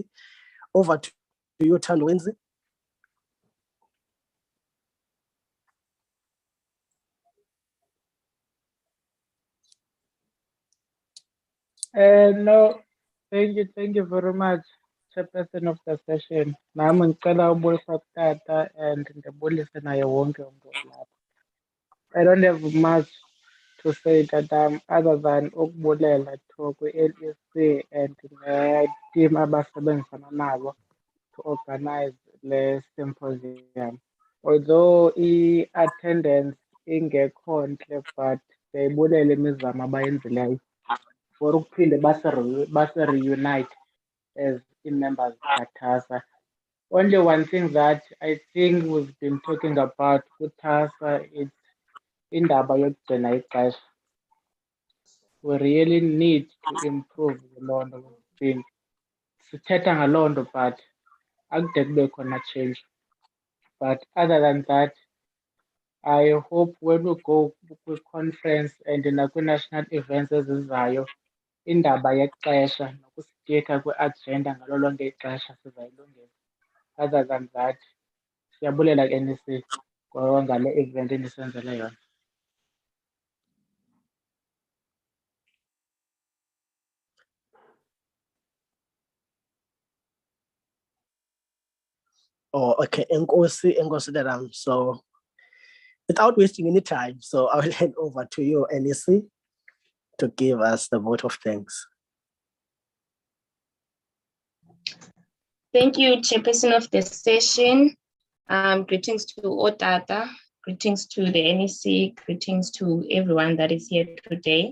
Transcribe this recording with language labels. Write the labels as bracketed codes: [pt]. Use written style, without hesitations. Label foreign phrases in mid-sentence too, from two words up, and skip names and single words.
[en] Over to you, Uthando Wenzi. No, thank you very much, chairperson of the session. [zu] Nami ngicela ukubulisa kutata and ngibulise naye wonke umuntu olapha. [en] I don't have much to say tata other than [xh] ukubulela to kwi-LSC and ne-team abasebenzisana nabo [en] to organize le symposium. [xh] Although i-attendance ingekho ntle, but siyayibulela imizamo abayenzileyo for ukuphinde base-reunite [en] as members of Tasa. Only one thing that I think we've been talking about with Tasa is [xh] indaba yokugcina ixesha. [en] We really need to improve [xh] loo nto. Sithetha ngaloo nto but akude kube khona change. [en] But other than that, I hope when we go to conference and [xh] nakwi-national events ezizayo, indaba yexesha nokustikha kwe-agenda ngalo lonke ixesha sizayilungisa. [en] Other than that, [xh] siyabulela ku-NEC ngale event endisenzele yona. [en] Oh, okay, Enkosi Daram. So without wasting any time, so I will hand over to you, NEC, to give us the vote of thanks. Thank you, Chairperson of the session. Greetings to Otata, greetings to the NEC, greetings to everyone that is here today.